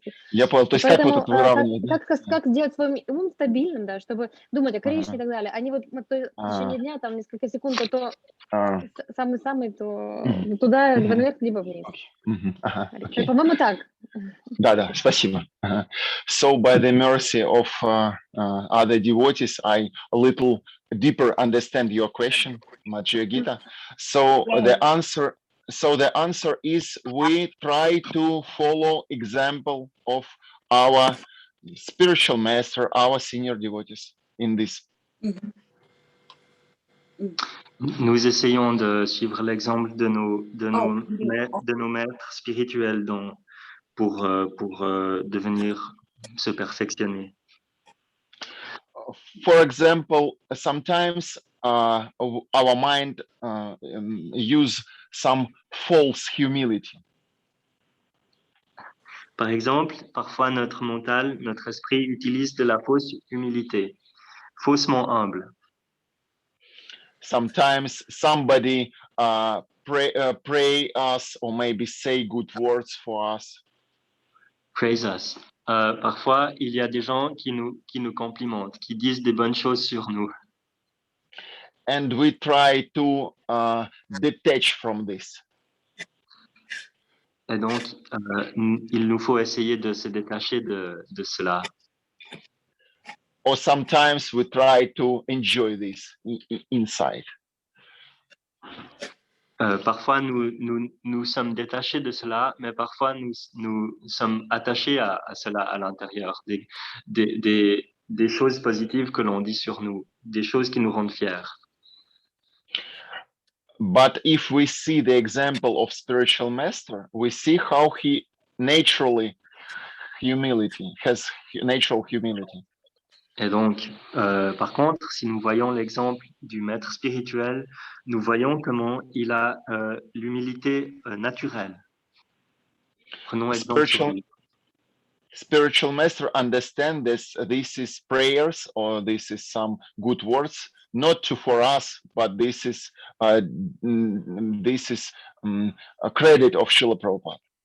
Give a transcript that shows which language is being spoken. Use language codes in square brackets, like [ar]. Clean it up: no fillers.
[ru] Я понял, то есть как вот это выравнивать? Как сделать свой ум стабильным, да, чтобы думать о Кришне и так далее, а не вот в течение дня, там, несколько секунд, то самый-самый, то туда, наверх, либо вниз. По-моему, так. Да, спасибо. [en] So by the mercy of other devotees, I a little deeper understand your question, Bhagavad Gita. So the answer is we try to follow example of our spiritual master, our senior devotees. in this. [fr] Nous essayons de suivre l'exemple de nos maîtres spirituels pour devenir se perfectionner. [en] For example, sometimes our mind use some false humility. [fr] Par exemple, parfois notre mental, notre esprit utilise de la fausse humilité, faussement humble. [en] Sometimes somebody pray us or maybe say good words for us. Praise us. [fr] Parfois, il y a des gens qui nous complimentent, qui disent des bonnes choses sur nous. [en] And we try to detach from this. [fr] Et donc, il nous faut essayer de se détacher de cela. [en] Or sometimes we try to enjoy this inside. [fr] Parfois, nous sommes détachés de cela, mais parfois, nous sommes attachés à cela à l'intérieur. Des choses positives que l'on dit sur nous, des choses qui nous rendent fiers. [en] But if we see the example of spiritual master, we see how he has natural humility. [fr] Et donc, par contre, si nous voyons l'exemple du maître spirituel, nous voyons comment il a l'humilité naturelle. Prenons exemple sur lui. [en] Spiritual master understand this is prayers or this is some good words, not for us, but this is a credit of Srila Prabhupada.